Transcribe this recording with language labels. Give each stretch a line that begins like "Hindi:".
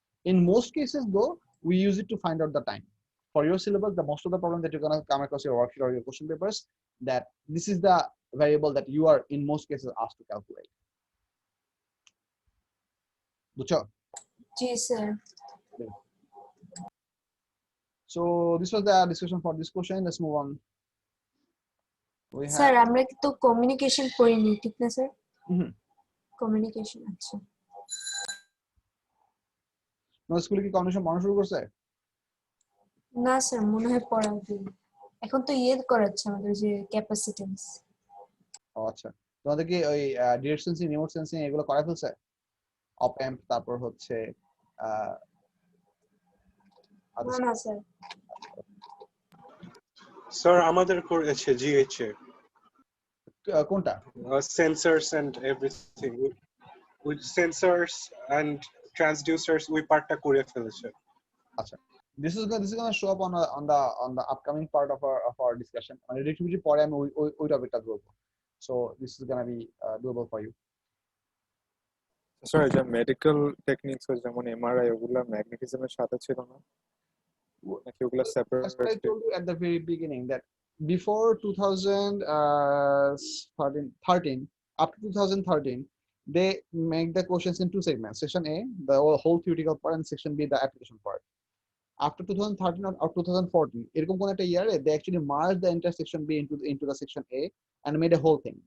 English: In most cases though, we use it to find out the time. For your syllabus, the most of the problem that you're going to come across your worksheet or your question papers, that this is the variable that you are in most cases asked to calculate.
Bangla: Bucho? G sir.
English: So this was the discussion for this question. Let's move on.
Bangla: Sir আমরা তো communication করিনি, ঠিক না sir? Communication, আচ্ছা। No স্কুলে কি communication পড়ানো শুরু করছে? না স্যার, মনে হয় পড়াবে। এখন তো করাচ্ছে আমাদের যে ক্যাপাসিটেন্স। ও আচ্ছা, তোমাদের কি ওই ডিরেক্ট সেন্সিং, রিমোট সেন্সিং এগুলো করা ফেলছে? অপ অ্যাম্প, তারপর হচ্ছে না স্যার। স্যার আমাদের করেছে জিএইচএ। কোনটা?
English: Sensors and everything. With sensors and
Bangla: ট্রান্সডিউসার্স ওই পার্টটা করে ফেলেছে।
English: আচ্ছা, this is gonna show up on the upcoming part of our discussion. Radioactivity
Bangla: পরে আমি ওই টপিকটা বলবো,
English: so this is gonna be doable for you.
Bangla: Sorry, যে মেডিকেল টেকনিক্স যেমন এমআরআই ওগুলা ম্যাগনেটিজমের সাথে ছিল না নাকি ওগুলা
English: That's what I
Bangla: separate?
English: told you at the very beginning, that before 2013, up to 2013, they make the questions in two segments: section A, the whole theoretical part, and section B, the application part. After 2013 or 2014,
Bangla: এরকম কোন একটা
English: year, they actually merged the entire section B into the section A and made a whole thing.